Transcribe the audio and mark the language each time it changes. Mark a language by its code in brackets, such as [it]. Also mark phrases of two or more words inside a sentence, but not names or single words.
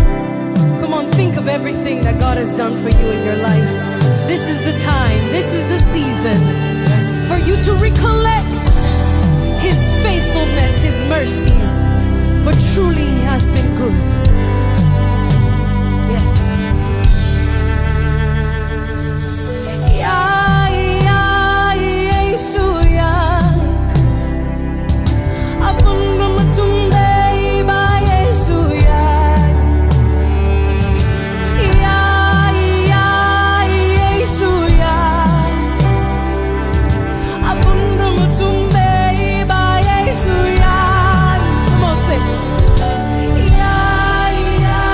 [en] Come on, think of everything that God has done for you in your life. This is the time, this is the season for you to recollect His faithfulness, His mercies, for truly He has been good. Yes. [ln] Ya, ya, Yesu, ya. Abunda matumbe ba Yesu, ya. Ya, ya, Yesu, ya. Abunda matumbe ba Yesu, ya. [en] Come on, say. Ya,